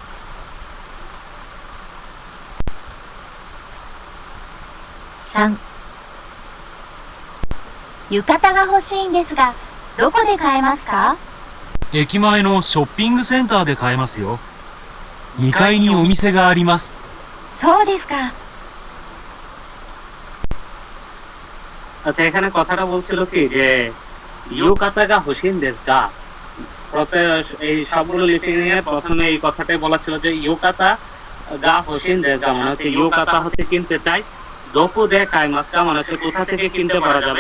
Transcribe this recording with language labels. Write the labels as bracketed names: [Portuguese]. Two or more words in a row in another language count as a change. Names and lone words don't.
[Japanese] 3、浴衣が欲しいんですが、どこで買えますか？駅前のショッピングセンターで買えますよ。2階にお店があります。そうですか。 [Bangla] আচ্ছা এখানে কথাটা বলছিল কি যে [Japanese] 浴衣が欲しいんですが, [Bangla] এই সবগুলো লিসেনিং এর প্রথমে এই কথাটাই বলা ছিল যে [Japanese] 浴衣が欲しいんですが [Bangla] মানে হচ্ছে ইউকাতা হচ্ছে কিনতে চাই, [Japanese] どこで買えますか [Bangla] মানে হচ্ছে কোথা থেকে কিনতে পারা যাবে।